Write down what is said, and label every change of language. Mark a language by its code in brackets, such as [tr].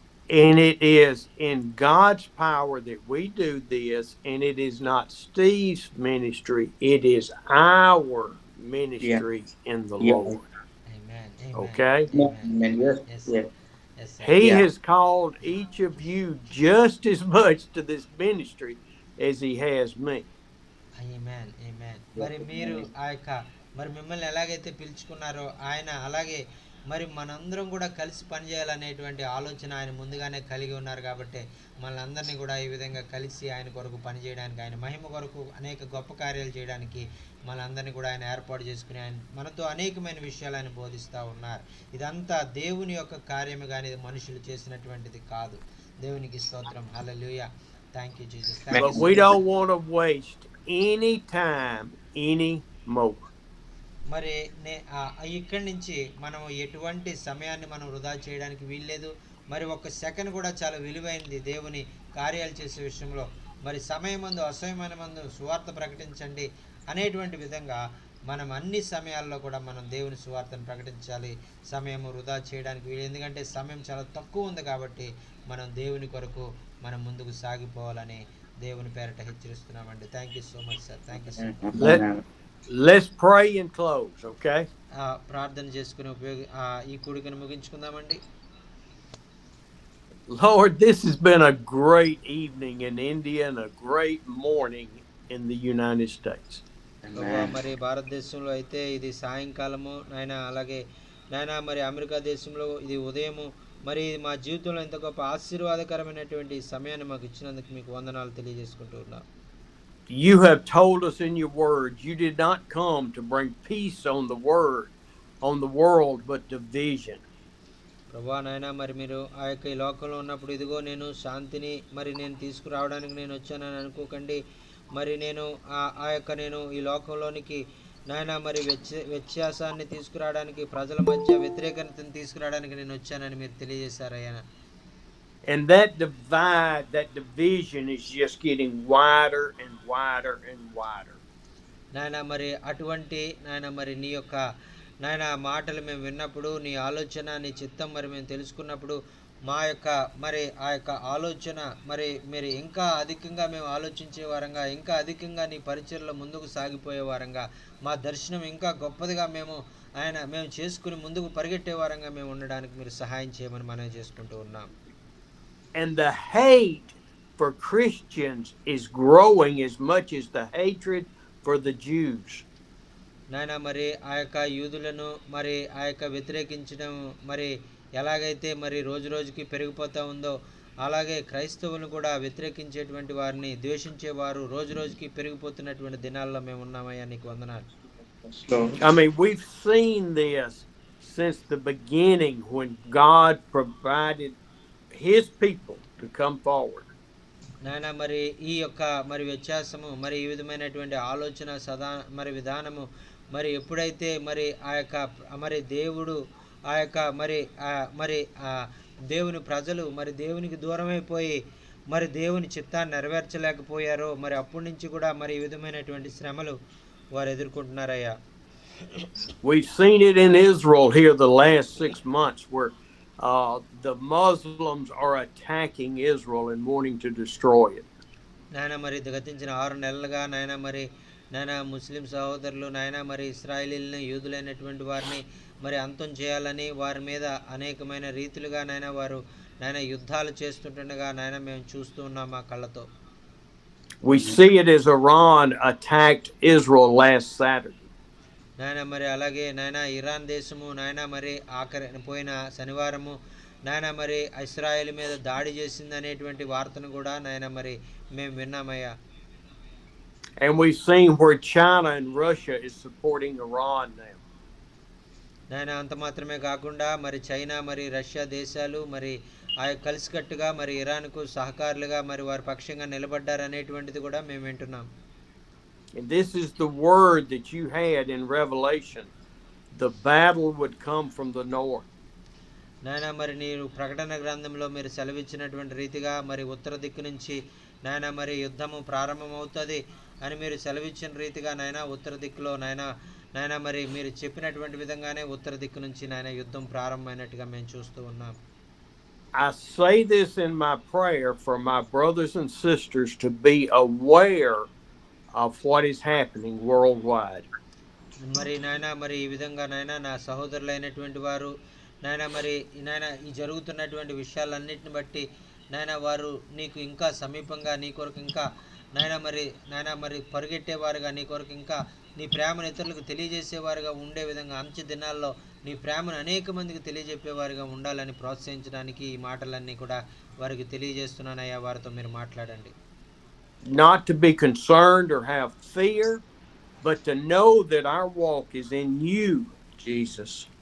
[en] And it is in God's power that we do this, and it is not Steve's ministry, it is our Yeah, ministry in the yeah. Lord. Amen. Amen. Okay? Amen. Amen. Yes, Yes, sir. yes. Yes, sir. He Yeah. has called each of you just as much to this ministry as he has me. [te] Amen amen. [en] Yes, [te] మరి మీరు [en] amen. [te] ఆ యొక్క మరి మిమ్మల్ని ఎలాగైతే పిలుచుకున్నారో ఆయన అలాగే మరి మనందరం కూడా కలిసి పనిచేయాలనేటువంటి ఆలోచన ఆయన ముందుగానే కలిగి ఉన్నారు. కాబట్టి మనందరినీ కూడా ఈ విధంగా కలిసి ఆయన కొరకు పనిచేయడానికి, ఆయన మహిమ కొరకు అనేక గొప్ప కార్యాలు చేయడానికి మనందరినీ కూడా ఆయన ఏర్పాటు చేసుకుని ఆయన మనతో అనేకమైన విషయాలు ఆయన బోధిస్తూ ఉన్నారు. ఇదంతా దేవుని యొక్క కార్యము, కానీ ఇది మనుషులు చేసినటువంటిది కాదు. దేవునికి స్తోత్రం. హల్లెలూయా. [en] Thank you Jesus. Thank you But so we much. don't want to waste any time anymore. [te] మరి ఇక్కడి నుంచి మనం ఎటువంటి సమయాన్ని మనం వృధా చేయడానికి వీల్లేదు. మరి ఒక సెకండ్ కూడా చాలా విలువైనది దేవుని కార్యాలు చేసే విషయంలో. మరి సమయమందు అసమయమైన మందు సువార్త ప్రకటించండి అనేటువంటి విధంగా మనం అన్ని సమయాల్లో కూడా మనం దేవుని సువార్తను ప్రకటించాలి. సమయం వృధా చేయడానికి వీలు, ఎందుకంటే సమయం చాలా తక్కువ ఉంది. కాబట్టి మనం దేవుని కొరకు మనం ముందుకు సాగిపోవాలని దేవుని పేరట హెచ్చరిస్తున్నామండి. [en] Thank you so much sir. Thank you so much. Let's pray and close, okay? [te] ప్రార్థన చేసుకుని ఈ కూడికను ముగించుకుందామండి. [en] Lord, this has been a great evening in India and a great morning in the United States. [te] ప్రభువా [en] Amen. [te] మరి భారతదేశంలో అయితే ఇది సాయంకాలము నాయన, అలాగే నాయన మరి అమెరికా దేశంలో ఇది ఉదయము. మరి ఇది మా జీవితంలో ఎంత గొప్ప ఆశీర్వాదకరమైనటువంటి సమయాన్ని మాకు ఇచ్చినందుకు మీకు వందనాలు తెలియజేసుకుంటూ ఉన్నాం. [en] You have told us in your word you did not come to bring peace on the world, but division. [te] ప్రభువా నాయన మరి మీరు ఆ యొక్క ఈ లోకంలో ఉన్నప్పుడు ఇదిగో నేను శాంతిని మరి నేను తీసుకురావడానికి నేను వచ్చానని అనుకోకండి. మరి నేను ఆ యొక్క నేను ఈ లోకంలోనికి నాయన మరి వ్యత్యాసాన్ని తీసుకురావడానికి, ప్రజల మధ్య వ్యతిరేకతను తీసుకురావడానికి నేను వచ్చానని మీరు తెలియజేశారయ్యా. [en] And that divide, that division is just getting wider and wider and wider. [te] నాయన మరి అటువంటి నాయన మరి నీ యొక్క నాయన మాటలు మేము విన్నప్పుడు, నీ ఆలోచన నీ చిత్తం మరి మేము తెలుసుకున్నప్పుడు మా యొక్క మరి ఆ యొక్క ఆలోచన మరి మీరు ఇంకా అధికంగా మేము ఆలోచించే వారంగా, ఇంకా అధికంగా నీ పరిచయలో ముందుకు సాగిపోయే వారంగా, మా దర్శనం ఇంకా గొప్పదిగా మేము చేసుకుని ముందుకు పరిగెట్టే వారంగా మేము ఉండడానికి మీరు సహాయం చేయమని మనం చేసుకుంటూ ఉన్నాం. [en] And the hate for Christians is growing as much as the hatred for the Jews. [te] నాయన మరి ఆ యొక్క యూదులను మరి ఆ యొక్క వ్యతిరేకించడం మరి ఎలాగైతే మరి రోజు రోజుకి పెరిగిపోతూ ఉందో, అలాగే క్రైస్తవులను కూడా వ్యతిరేకించేటువంటి వారిని ద్వేషించేవారు రోజు రోజుకి పెరిగిపోతున్నటువంటి దినాల్లో మేము ఉన్నామయ్యా. నీకు వందనాలు. [en] I mean, we've seen this since the beginning when God provided his people to come forward. [te] నాయన మరి ఈ యొక్క మరి వ్యత్యాసము మరి ఈ విధమైనటువంటి ఆలోచన మరి విధానము మరి ఎప్పుడైతే మరి ఆ యొక్క మరి దేవుడు ఆ యొక్క మరి దేవుని ప్రజలు మరి దేవునికి దూరమైపోయి మరి దేవుని చిత్తాన్ని నెరవేర్చలేకపోయారో, మరి అప్పటి నుంచి కూడా మరి ఈ విధమైనటువంటి శ్రమలు వారు ఎదుర్కొంటున్నారయ్యా. [en] We've seen it in Israel here the last 6 months where the Muslims are attacking Israel and wanting to destroy it. [te] నాయన మరి గతించిన 6 నెలలుగా నాయన మరి నాయన ముస్లిం సహోదరులు నాయన మరి ఇస్రాయేలీలను, యూదులైనటువంటి వారిని మరి అంతం చేయాలని వారి మీద అనేకమైన రీతిలుగా నాయన వారు నాయన యుద్ధాలు చేస్తుండగా నాయన మేము చూస్తూ ఉన్నాం మా కళ్ళతో. [en] We see it as Iran attacked Israel last Saturday. [te] నాయన మరి అలాగే నాయన ఇరాన్ దేశము నాయన మరి పోయిన శనివారము నాయన మరి ఇస్రాయేల్ మీద దాడి చేసింది అనేటువంటి వార్తను కూడా నాయన మరి మేము విన్నామయ్యా. [en] And we've seen where China and Russia is supporting Iran now. [te] నాయన అంత మాత్రమే కాకుండా మరి చైనా మరి రష్యా దేశాలు మరి కలిసికట్టుగా మరి ఇరాన్కు సహకారులుగా మరి వారి పక్షంగా నిలబడ్డారనేటువంటిది కూడా మేము వింటున్నాం. [en] And this is the word that you had in Revelation. The battle would come from the north. [te] నాయన మరి మీరు ప్రకటన గ్రంథంలో మీరు సెలవిచ్చినటువంటి రీతిగా మరి ఉత్తర దిక్కు నుంచి నాయన మరి యుద్ధము ప్రారంభమవుతుంది అని మీరు సెలవిచ్చిన రీతిగా నాయన ఉత్తర దిక్కులో నాయన మరి మీరు చెప్పినటువంటి విధంగానే ఉత్తర దిక్కు నుంచి నాయన యుద్ధం ప్రారంభమైనట్టుగా మేము చూస్తూ ఉన్నాం. I say this in my prayer for my brothers and sisters to be aware of what is happening worldwide. మరి నాయన మరి ఈ విధంగా నాయన నా సహోదరులైనటువంటి వారు నాయన మరి నాయన ఈ జరుగుతున్నటువంటి విషయాలన్నిటిని బట్టి నాయన వారు నీకు ఇంకా సమీపంగా నీ కొరకు ఇంకా నాయన మరి పరిగెట్టేవారుగా నీ కొరకు ఇంకా నీ ప్రేమను ఇతరులకు తెలియజేసేవారుగా ఉండే విధంగా అంచె దినాల్లో నీ ప్రేమను అనేక మందికి తెలియజెప్పేవారుగా ఉండాలని ప్రోత్సహించడానికి ఈ మాటలన్నీ కూడా వారికి తెలియజేస్తున్నానయ్యా. వారితో మీరు మాట్లాడండి. [en] Not to be concerned or have fear, but to know that our walk is in you, Jesus.